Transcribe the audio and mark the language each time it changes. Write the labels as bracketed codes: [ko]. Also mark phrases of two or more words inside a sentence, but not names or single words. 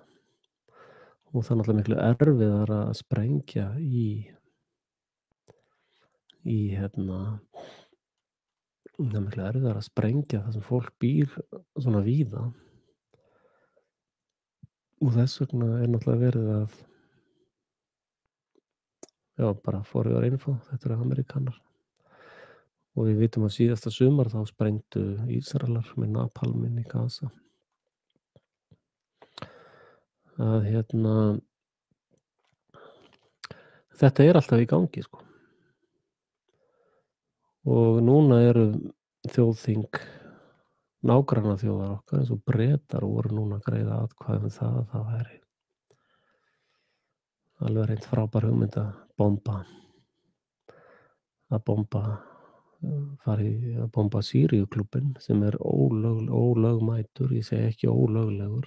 [is] Og það náttúrulega miklu erfiðara að sprengja það miklu erfiðara að sprengja þar sem fólk býr svona víða. Og þess vegna náttúrulega verið að bara [en] for your info, [is] þetta Ameríkanar. Og við vitum að síðasta sumar þá sprengdu Ísraelar með napalminn í Gaza. Að þetta alltaf í gangi, sko. Og núna eru þjóðþing nágrannaþjóðar okkar eins og Bretar voru núna að greiða atkvæði það að það væri alveg reynd frábær hugmynd að bomba að bomba Sýríuklúbbinn sem ólögmætur, ég segi ekki ólöglegur.